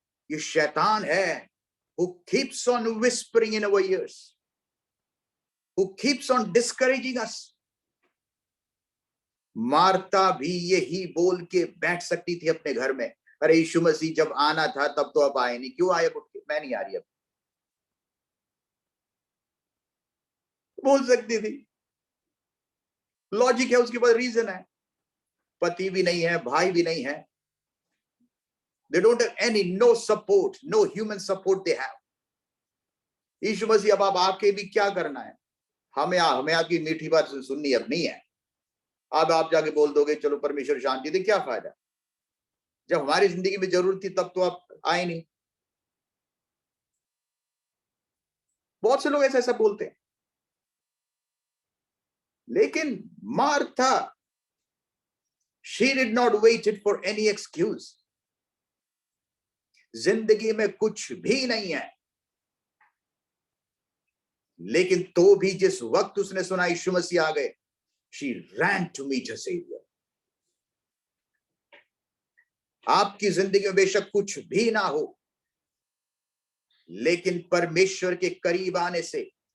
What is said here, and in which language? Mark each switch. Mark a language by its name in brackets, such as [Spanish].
[Hindi] ये शैतान है, [English] who keeps on whispering in our ears, who keeps on discouraging us. [Hindi] Marta भी यही बोल के बैठ सकती थी अपने घर में, अरे यीशु मसीह जब आना था तब तो अब आए नहीं, क्यों आए? मैं नहीं आ रही अब, बोल सकती थी। लॉजिक है, उसके पास रीजन है। पति भी नहीं है, [English] भाई भी नहीं है, they don't have any, no support, no human support they have. [Hindi] यीशु मसीह अब आप आके भी क्या करना है? हमें आपकी मीठी बात सुननी अब नहीं है। अब आप जाके बोल दोगे चलो परमेश्वर शांति दे, क्या फायदा? जब हमारी जिंदगी में जरूरत थी तब तो आप आए नहीं। बहुत से लोग ऐसा बोलते हैं। लेकिन [English] Martha, she did not wait for any excuse. [Hindi] जिंदगी में कुछ भी नहीं है, लेकिन तो भी जिस वक्त उसने सुना यीशु मसीह आ गए, [English] she ran to meet her savior. [Hindi] आपकी जिंदगी में बेशक कुछ भी ना हो, लेकिन परमेश्वर के करीब आने से